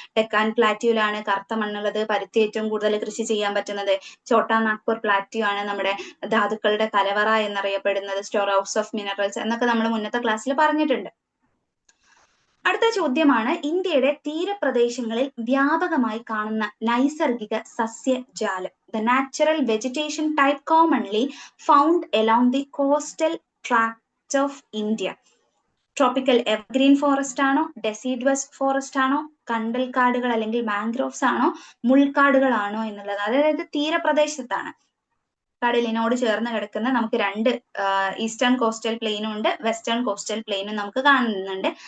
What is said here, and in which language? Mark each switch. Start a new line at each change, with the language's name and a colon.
Malayalam: ഡെക്കാൻ പ്ലാറ്റ്യൂലാണ് കറുത്ത മണ്ണുള്ളത്, പരുത്തി ഏറ്റവും കൂടുതൽ കൃഷി ചെയ്യാൻ പറ്റുന്നത്. ചോട്ടാ നാഗ്പൂർ പ്ലാറ്റ്യൂ ആണ് നമ്മുടെ ധാതുക്കളുടെ കലവറ എന്നറിയപ്പെടുന്നത്,
English: storehouse of minerals
Malayalam: എന്നൊക്കെ നമ്മൾ മുന്നത്തെ ക്ലാസ്സിൽ പറഞ്ഞിട്ടുണ്ട്. അടുത്ത ചോദ്യമാണ്, ഇന്ത്യയുടെ തീരപ്രദേശങ്ങളിൽ വ്യാപകമായി കാണുന്ന നൈസർഗിക സസ്യജാലം.
English: The natural vegetation type commonly found along the coastal tract of India. Tropical evergreen forest
Malayalam: ആണോ,
English: deciduous forest
Malayalam: ആണോ, കണ്ടൽക്കാടുകൾ അല്ലെങ്കിൽ മാംഗ്രോവ്സ് ആണോ, മുൾക്കാടുകളാണോ എന്നുള്ളത്. അതായത് തീരപ്രദേശത്താണ്, കടലിനോട് ചേർന്ന് കിടക്കുന്ന നമുക്ക് രണ്ട്
English: eastern coastal പ്ലെയിനും
Malayalam: ഉണ്ട്,
English: western coastal പ്ലെയിനും
Malayalam: നമുക്ക് കാണുന്നുണ്ട്.